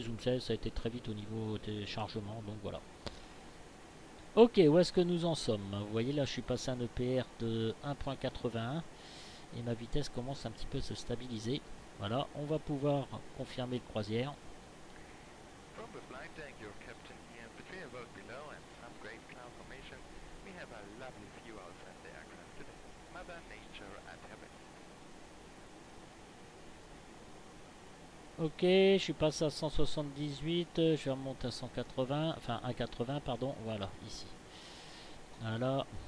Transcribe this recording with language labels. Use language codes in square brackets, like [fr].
[fr] Zoom 16, ça a été très vite au niveau des chargements, donc voilà. Ok, où est-ce que nous en sommes? Vous voyez là, je suis passé à un EPR de 1.81 et ma vitesse commence un petit peu à se stabiliser. Voilà, on va pouvoir confirmer le croisière. [en] From the flight deck, your captain here. The clear road below and some great cloud formation. We have a lovely view outside the aircraft today. Mother Nature at her best. [fr] Ok, je suis passé à 178, je vais remonter à 180, enfin à 80 pardon, voilà, ici. Voilà.